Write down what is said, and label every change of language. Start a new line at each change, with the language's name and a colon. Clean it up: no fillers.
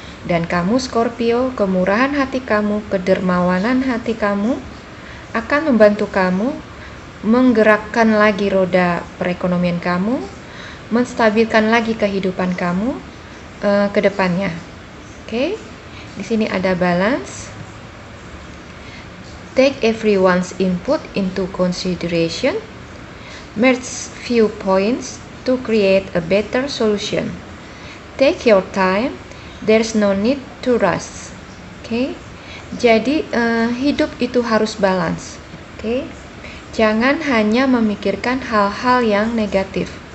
Indonesian: Dan kamu Scorpio, kemurahan hati kamu, kedermawanan hati kamu akan membantu kamu menggerakkan lagi roda perekonomian kamu, menstabilkan lagi kehidupan kamu ke depannya. Oke? Di sini ada balance.
English: Take everyone's input into consideration. Merge viewpoints to create a better solution. Take your time. There's no need to rush. Okay?
Indonesian: Jadi hidup itu harus balance. Oke. Jangan hanya memikirkan hal-hal yang negatif.